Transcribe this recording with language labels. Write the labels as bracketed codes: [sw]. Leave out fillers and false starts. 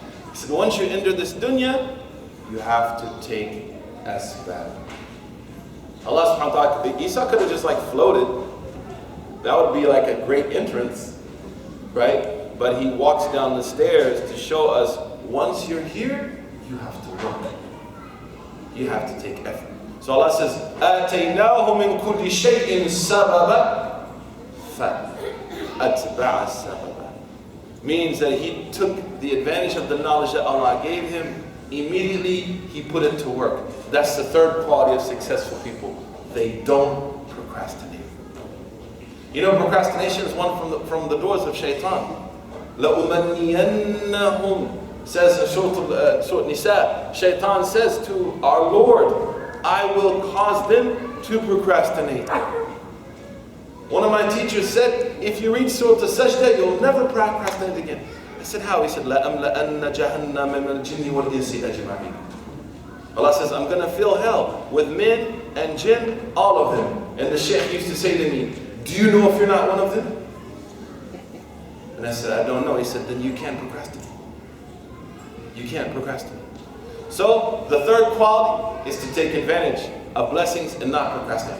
[en] He said, once you enter this dunya, you have to take asbab. Allah subhanahu wa ta'ala, Isa could have just like floated. That would be like a great entrance, right? But he walks down the stairs to show us, once you're here, you have to work. You have to take effort. So Allah says, [ar] آتَيْنَاهُ مِنْ كُلِّ شَيْءٍ سَبَبًا فَأَتْبَعَ السَّبَبًا. [en] Means that he took the advantage of the knowledge that Allah gave him. Immediately, he put it to work. That's the third quality of successful people. They don't procrastinate. You know, procrastination is one from the doors of shaitan. [ar] لَأُمَنِّيَنَّهُمْ [en] says in Surah Nisa, shaitan says to our Lord, I will cause them to procrastinate. One of my teachers said, if you read Surah Al-Sajdah, you'll never procrastinate again. I said, how? He said, [ar] لَأَمْلَأَنَّ جَهَنَّمَ مِنَ الْجِنِّ وَالْإِنسِ أَجْمَعِينَ. [en] Allah says, I'm going to fill hell with men and jinn, all of them. And the sheikh used to say to me, do you know if you're not one of them? And I said, I don't know. He said, then you can't procrastinate. You can't procrastinate. So, the third quality is to take advantage of blessings and not procrastinate.